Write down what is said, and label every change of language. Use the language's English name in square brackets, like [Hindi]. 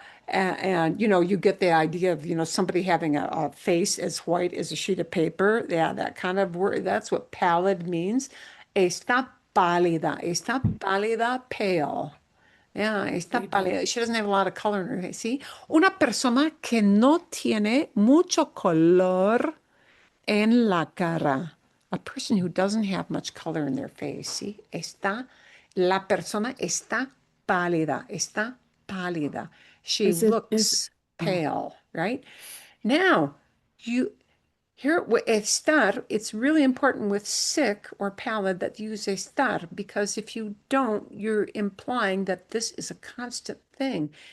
[English] And, you know, you get the idea of, you know, somebody having a face as white as a sheet of paper. Yeah, that kind of word. That's what pallid means. Está pálida, pale. Yeah, está pálida. She doesn't have a lot of color in her face. [Spanish] ¿Sí? Una persona que no tiene mucho color en la cara. [English] A person who doesn't have much color in their face. [Spanish] ¿Sí? La persona está pálida. Está pálida. She [English] Is it is looks pale, right? Now, you Here, estar, it's really important with sick or pallid that you use estar because if you don't, you're implying that this is a constant thing.